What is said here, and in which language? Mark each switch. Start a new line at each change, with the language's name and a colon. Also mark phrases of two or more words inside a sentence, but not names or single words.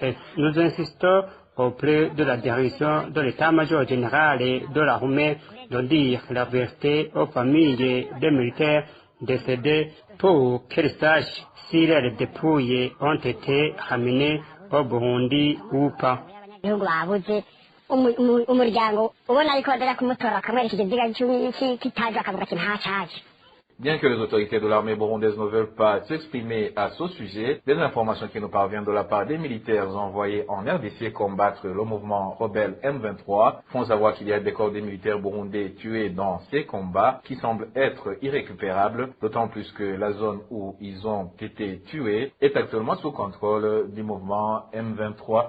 French: Nous insistons auprès de la direction de l'état-major général et de l'armée de dire la vérité aux familles des militaires décédés pour qu'elles sachent si leurs dépouilles ont été ramenées au Burundi ou pas.
Rundi: umuryango ubona ariko badara kumutora bakamwerekeza ikiziga cy'iki kitaje akavuga ati ntacaje
French: Bien que les autorités de l'armée burundaise ne veulent pas s'exprimer à ce sujet, des informations qui nous parviennent de la part des militaires envoyés en RDC combattre le mouvement rebelle M23 font savoir qu'il y a des corps des militaires burundais tués dans ces combats qui semblent être irrécupérables, d'autant plus que la zone où ils ont été tués est actuellement sous contrôle du mouvement M23.